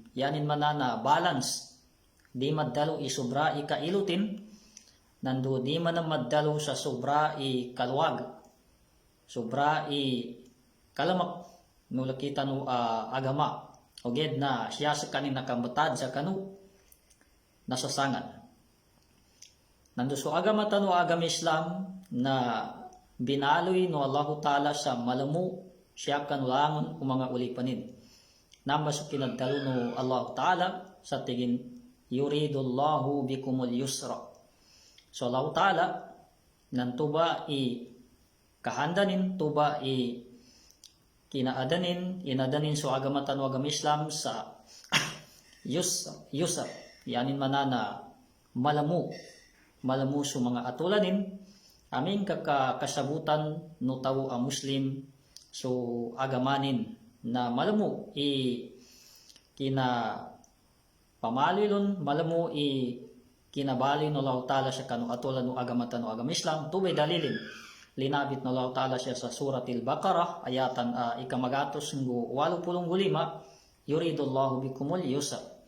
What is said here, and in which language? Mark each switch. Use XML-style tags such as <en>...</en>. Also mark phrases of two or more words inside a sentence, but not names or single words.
<mdh>Yanin mana na balance di maddalo i sobra i kailutin nando di man maddalo sa sobra i kalwag, sobra i kalamak no lakita no agama oged na siya sa kanin nakamatad sa kanu nasasangan. Nando so agama tanu agama Islam na binaloy no Allahu Ta'ala sa malamu siya kanulangon o mga ulipanin. Namba so kinaddalo no Allahu Ta'ala sa tigin</mdh> <ar>يريد الله بكم اليسر.</ar> <mdh>So Allah Ta'ala nan tuba i kahandanin, tuba i inadanin so agama tanu agama Islam sa yusar. Yanin manana malamu so mga atulanin aming kakasabutan no tawo a Muslim so agamanin na malamu i kina pamalilon malamu i kinabali no Allah Ta'ala siya kanu atulan no agama tanu agama Islam tubay dalilin linabit no Allah Ta'ala siya sa suratil Baqarah ayatan ikamagatos ng 85</mdh> <ar>يريد الله بكم اليسر.</ar>